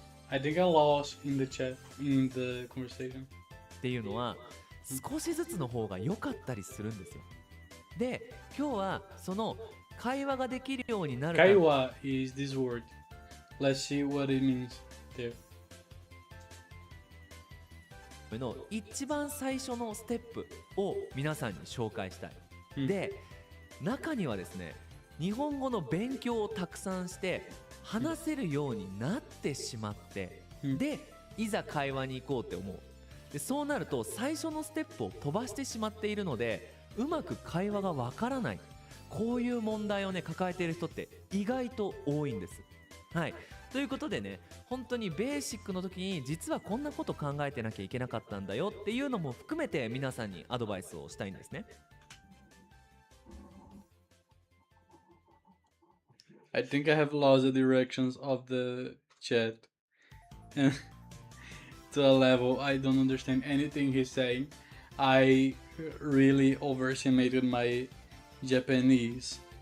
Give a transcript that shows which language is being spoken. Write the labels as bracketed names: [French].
[English] I think I lost in the chat, in the conversation. [Japanese] っていうのは少しずつの方が良かったりするんですよ。で、今日はその会話ができるようになる。 [English] 会話 is this word. Let's see what it means there. [Japanese] の一番最初のステップを皆さんに紹介したい。で、中にはですね、日本語の勉強をたくさんして話せるようになってしまって、でいざ会話に行こうって思う。でそうなると最初のステップを飛ばしてしまっているので、うまく会話がわからない、こういう問題をね抱えている人って意外と多いんです。はい、ということでね、本当にベーシックの時に実はこんなこと考えてなきゃいけなかったんだよっていうのも含めて皆さんにアドバイスをしたいんですね。 [English] I think I have lost the directions of the chat and to a level I don't understand anything he's saying. I really overestimated my Japanese.